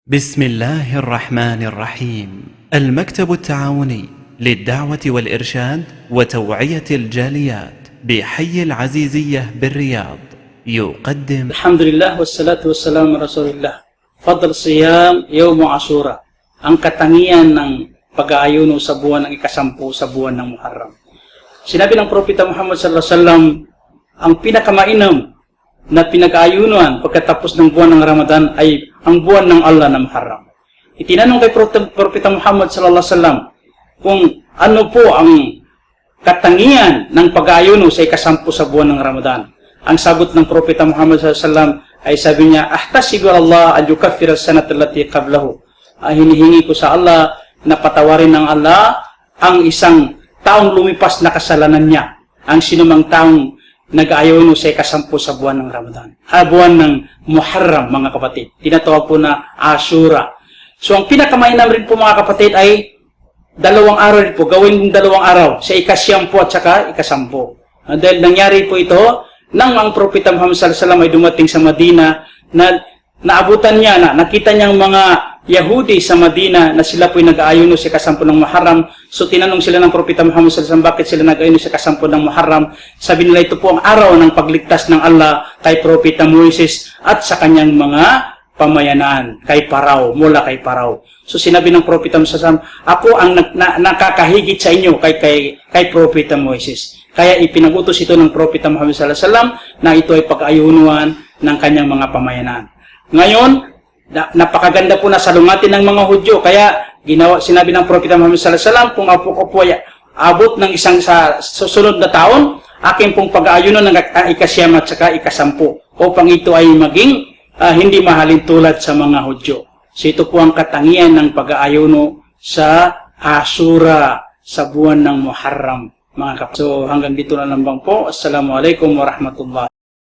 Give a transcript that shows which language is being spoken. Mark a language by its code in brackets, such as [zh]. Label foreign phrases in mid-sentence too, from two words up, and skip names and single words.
[ar] بسم الله الرحمن الرحيم. المكتب التعاوني للدعوة والإرشاد وتوعية الجاليات بحي العزيزية بالرياض يقدم الحمد لله والصلاة والسلام على رسول الله. فضل صيام يوم عاشوراء, [tl] ang katangian ng pag-aayuno sa buwan ng ikasampu sa buwan ng Muharram. Sinabi ng Propeta Muhammad [ar] صلى الله عليه وسلم, [tl] ang pinakamainam na pinag-aayunuan pagkatapos ng buwan ng Ramadan ay ang buwan ng Allah na Muharram. Itinanong kay Propeta Muhammad [ar] صلى الله عليه وسلم [tl] kung ano po ang katangian ng pag-aayuno sa ikasampu sa buwan ng Ramadan. Ang sagot ng Propeta Muhammad [ar] صلى الله عليه وسلم [tl] ay sabi niya, [ar] أحتسب الله أن يكفر السنة التي قبله. [tl] Hinihingi ko sa Allah na patawarin ng Allah ang isang taong lumipas na kasalanan niya. Ang sinumang taong nag-aayuno sa ikasampu sa buwan ng Ramadan. Buwan ng Muharram, mga kapatid. Tinatawag po na Ashura. So, ang pinakamainam rin po, mga kapatid, ay dalawang araw rin po. Gawin dalawang araw. Sa ikasyampu at saka ikasampu. Dahil nangyari po ito, nang ang Propeta Muhammad [ar] صلى الله عليه وسلم [tl] ay dumating sa Madina, na naabutan niya na, nakita niyang mga Yahudi sa Madina na sila po'y nag-aayuno sa kasampu ng Muharram. So tinanong sila ng Propeta Muhammad [ar] صلى الله عليه وسلم, [tl] bakit sila nag-aayuno sa kasampu ng Muharram? Sabi nila, ito po ang araw ng pagligtas ng Allah kay Propeta Moises at sa kanyang mga pamayanan, kay Parao, mula kay Parao. So sinabi ng Propeta Muhammad [ar] صلى الله عليه وسلم, [tl] ako ang nakakahigit sa inyo kay Propeta Moises. Kaya ipinagutos ito ng Propeta Muhammad [ar] صلى الله عليه وسلم [tl] na ito ay pag-ayunuan ng kanyang mga pamayanan. Ngayon, napakaganda po na salungatin ng mga Hudyo. Kaya sinabi ng Propeta Muhammad [ar] صلى الله عليه وسلم, [tl] kung ako po ay abot ng isang sa susunod na taon, aking pong pag-aayuno ng ikasyam at saka ikasampu upang ito ay maging hindi mahalin tulad sa mga Hudyo. So ito po ang katangian ng pag-aayuno sa Ashura sa buwan ng Muharram, mga kapatid. So hanggang dito na lang po. [ar] السلام عليكم ورحمة الله